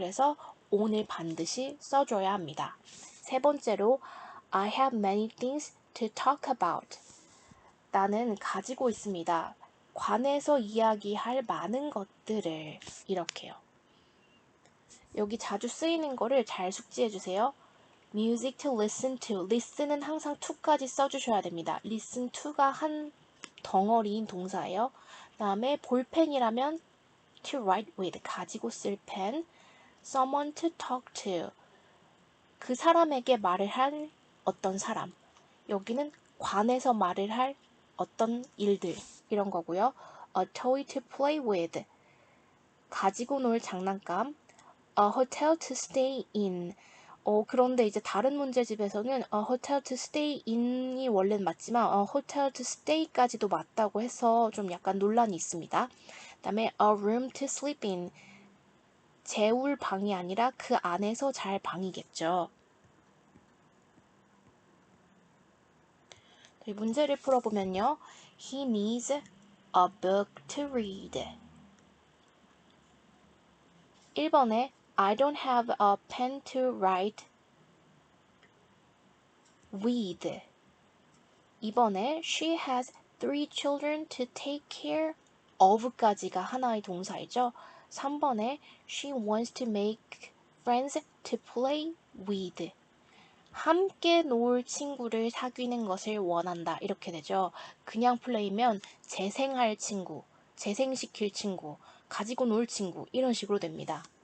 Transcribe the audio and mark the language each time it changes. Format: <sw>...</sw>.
<ko>그래서 오늘 반드시 써줘야 합니다. 세 번째로</ko> <en>I have many things to talk about.</en> <ko>나는 가지고 있습니다. 관해서 이야기할 많은 것들을 이렇게요. 여기 자주 쓰이는 거를 잘 숙지해 주세요.</ko> <en>Music to listen to.</en> <ko>listen은 항상 to까지 써주셔야 됩니다. listen to가 한 덩어리인 동사예요. 그 다음에 볼펜이라면</ko> <en>to write with.</en> <ko>가지고 쓸 펜.</ko> <en>Someone to talk to.</en> <ko>그 사람에게 말을 할 어떤 사람. 여기는 관해서 말을 할 어떤 일들. 이런 거고요.</ko> <en>A toy to play with.</en> <ko>가지고 놀 장난감.</ko> <en>A hotel to stay in.</en> <ko>그런데 이제 다른 문제집에서는</ko> <en>a hotel to stay in</en> <ko>이 원래는 맞지만</ko> <en>a hotel to stay</en> <ko>까지도 맞다고 해서 좀 약간 논란이 있습니다. 그 다음에</ko> <en>a room to sleep in.</en> <ko>재울 방이 아니라 그 안에서 잘 방이겠죠. 문제를 풀어보면요.</ko> <en>He needs a book to read.</en> <ko>1번에</ko> <en>I don't have a pen to write with.</en> <ko>2번에</ko> <en>she has 3 children to take care of까지가</en> <ko>하나의 동사이죠. 3번에</ko> <en>she wants to make friends to play with.</en> <ko>함께 놀 친구를 사귀는 것을 원한다. 이렇게 되죠. 그냥 플레이면 재생할 친구, 재생시킬 친구, 가지고 놀 친구 이런 식으로 됩니다.</ko>